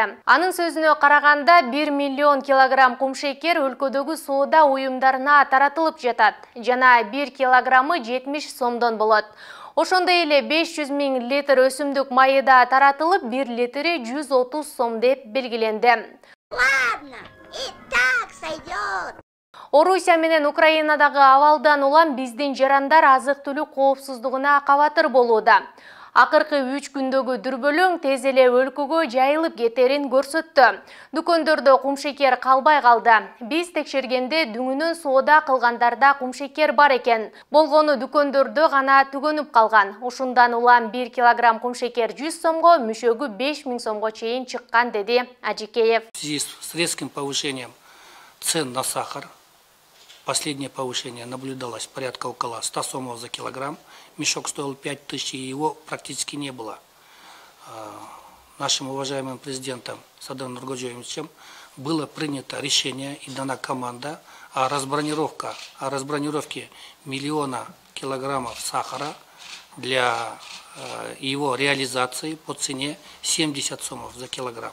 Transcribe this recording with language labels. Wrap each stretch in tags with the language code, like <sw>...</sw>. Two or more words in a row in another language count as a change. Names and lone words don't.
<ky>Анын сөзүнө караганда 1 миллион килограмм кумшекер өлкөдөгү соода уюмдарына таратылып жатат. Жана 1 килограммы 70 сомдон болот. Ошондой эле 500 000 литр өсүмдүк майы да таратылып, 1 литри 130 сом деп белгиленди.</ky> <ru>Ладно, и так сойдет.</ru> <ky>Орусия менен Украинадагы абалдан улам биздин жарандар азык-түлүк коопсуздугуна кабатыр болууда. Акыркы 3 күндөгү дүрбөлөң тез эле өлкөгө жайылып кетерин көрсөттү. Дүкөндөрдө кумшекер калбай калды. Биз текшергенде дүңүнөн соода кылгандарда кумшекер бар экен. Болгону дүкөндөрдө гана түгөнүп калган. Ушундан улам 1 килограмм кумшекер 100 сомго, мүшөгү 5000 сомго чейин чыккан, деди Ажикеев.</ky> <ru>В связи с резким повышением цен на сахар, последнее повышение наблюдалось порядка около 100 сомов за килограмм. Мешок стоил 5000, и его практически не было. Нашим уважаемым президентом Садыром Нургожоевичем было принято решение и дана команда о разбронировке миллиона килограммов сахара для его реализации по цене 70 сомов за килограмм.</ru>